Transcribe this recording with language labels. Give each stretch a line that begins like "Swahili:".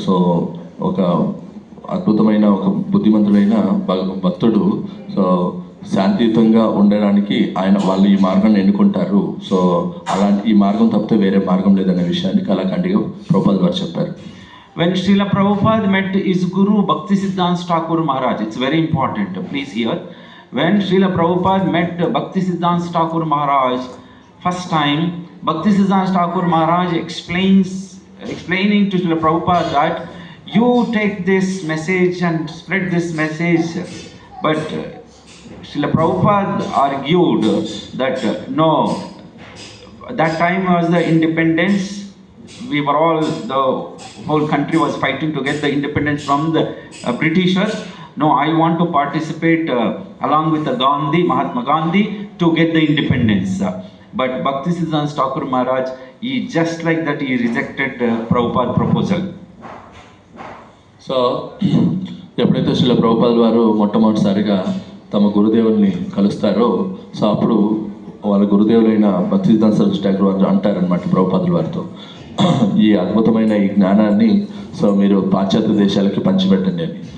Telugu: So ఒక అద్భుతమైన ఒక బుద్ధిమంతుడైన భక్తుడు సో శాంతియుతంగా ఉండడానికి వాళ్ళు ఈ మార్గాన్ని ఎన్నుకుంటారు. సో అలాంటి ఈ మార్గం తప్పితే వేరే మార్గం లేదనే విషయాన్ని కళాఖండిగా ప్రభుపాద వారు చెప్పారు.
English: When Srila Prabhupada met his guru Bhaktisiddhanta Thakur Maharaj, it's very important, please hear. When Srila Prabhupada met Bhaktisiddhanta Thakur Maharaj first time, Bhaktisiddhanta Thakur Maharaj explaining to Srila Prabhupada that you take this message and spread this message. But Srila Prabhupada argued that no, that time was the independence. We were all, the whole country was fighting to get the independence from the Britishers. No, I want to participate along with the Mahatma Gandhi to get the independence. But Bhaktisiddhanta Thakur Maharaj, he just like that, he rejected Prabhupada proposal.
Telugu: So ఎప్పుడైతే శ్రీల ప్రభుపాద వారు మొట్టమొదటిసారిగా తమ గురుదేవుల్ని కలుస్తారో so అప్పుడు వాళ్ళ గురుదేవులైన భక్తిసిద్ధాంత సరస్వతి ఠాకూర్ వారు అంటారనమాట ప్రభుపాదుల వారితో, ఈ అద్భుతమైన ఈ జ్ఞానాన్ని సో మీరు పాశ్చాత్య దేశాలకి పంచిపెట్టండి అని.